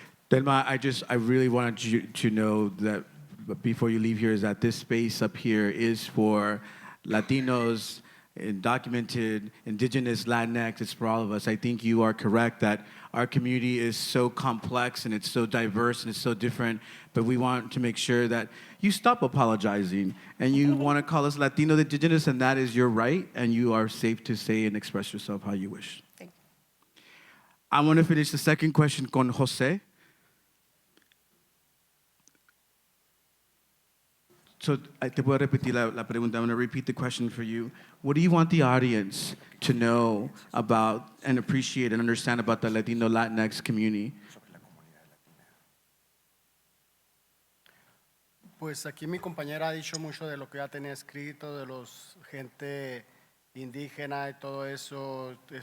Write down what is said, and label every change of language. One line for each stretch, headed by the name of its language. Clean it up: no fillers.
English: Thelma, I really wanted you to know that before you leave here is that this space up here is for Latinos, undocumented, Indigenous, Latinx, it's for all of us. I think you are correct that our community is so complex and it's so diverse and it's so different, but we want to make sure that you stop apologizing and you want to call us Latino, Indigenous, and that is your right, and you are safe to say and express yourself how you wish. Thank you. I want to finish the second question con Jose.
Spanish: So, te puedo repetir la pregunta.
English: I'm going to repeat the question for you. What do you want the audience to know about and appreciate and understand about the Latino Latinx community?
Spanish: Pues aquí mi compañera ha dicho mucho de lo que ya tenía escrito, de los gente indígena y todo eso.